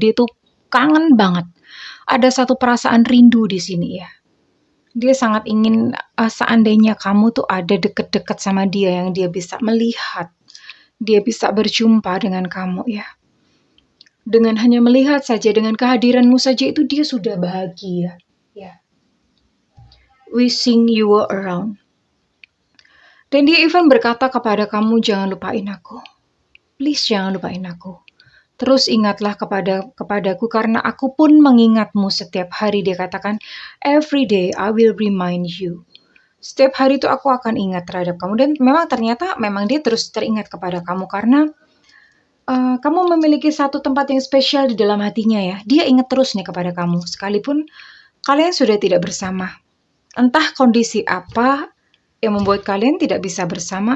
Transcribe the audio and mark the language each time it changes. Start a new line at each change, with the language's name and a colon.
Indonesian: Dia tuh kangen banget. Ada satu perasaan rindu di sini ya. Dia sangat ingin seandainya kamu tuh ada deket-deket sama dia yang dia bisa melihat. Dia bisa berjumpa dengan kamu ya. Dengan hanya melihat saja, dengan kehadiranmu saja itu dia sudah bahagia. Ya.
English: Wishing you were around.
Indonesian: Dan dia even berkata kepada kamu, jangan lupain aku. Please jangan lupain aku. Terus ingatlah kepadaku karena aku pun mengingatmu setiap hari. Dia katakan,
English: every day I will remind you.
Indonesian: Setiap hari itu aku akan ingat terhadap kamu. Dan memang ternyata memang dia terus teringat kepada kamu karena kamu memiliki satu tempat yang spesial di dalam hatinya ya. Dia ingat terus nih kepada kamu. Sekalipun kalian sudah tidak bersama. Entah kondisi apa yang membuat kalian tidak bisa bersama.